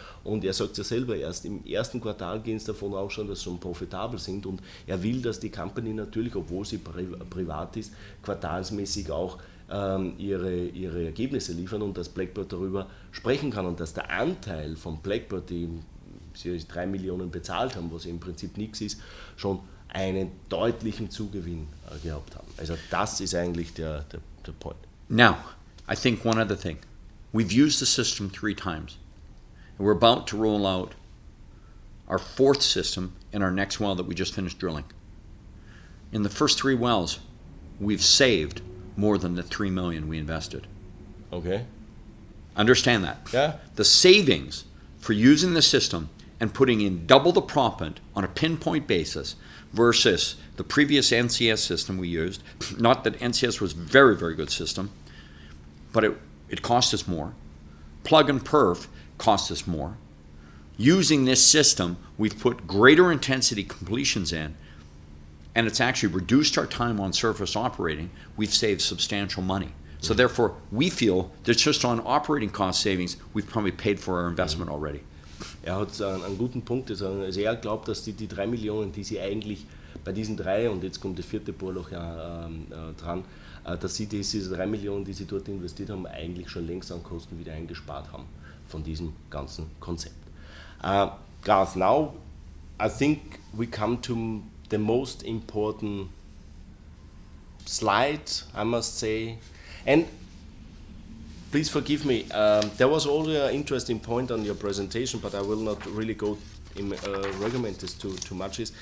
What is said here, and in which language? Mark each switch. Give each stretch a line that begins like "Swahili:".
German: Und er sagt ja selber, erst im ersten Quartal gehen es davon aus schon, dass sie schon profitabel sind, und er will, dass die Company natürlich, obwohl sie privat ist, quartalsmäßig auch ihre Ergebnisse liefern und dass Blackbird darüber sprechen kann, und dass der Anteil von Blackbird, die sie 3 Millionen bezahlt haben, was im Prinzip nichts ist, schon einen deutlichen Zugewinn gehabt haben. Also das ist eigentlich der Point.
English: Now, I think one other thing. We've used the system 3 times. And we're about to roll out our 4th system in our next well that we just finished drilling. In the first 3 wells, we've saved more than the 3 million we invested. Okay. Understand that. Yeah. The savings for using the system and putting in double the proppant on a pinpoint basis versus the previous NCS system we used. Not that NCS was a very, very good system, but it cost us more. Plug and perf cost us more. Using this system, we've put greater intensity completions in, and it's actually reduced our time on surface operating. We've saved substantial money. So therefore, we feel that just on operating cost savings, we've probably paid for our investment already.
German: Er hat einen guten Punkt. Also er glaubt, dass die 3 Millionen, die sie eigentlich bei diesen 3, und jetzt kommt das 4. Bohrloch dran, dass sie diese 3 Millionen, die sie dort investiert haben, eigentlich schon längst an Kosten wieder eingespart haben von diesem ganzen Konzept.
English: Garth, now I think we come to the most important slide, I must say. And please forgive me, there was also an interesting point on your presentation, but I will not really go in recommend this too much.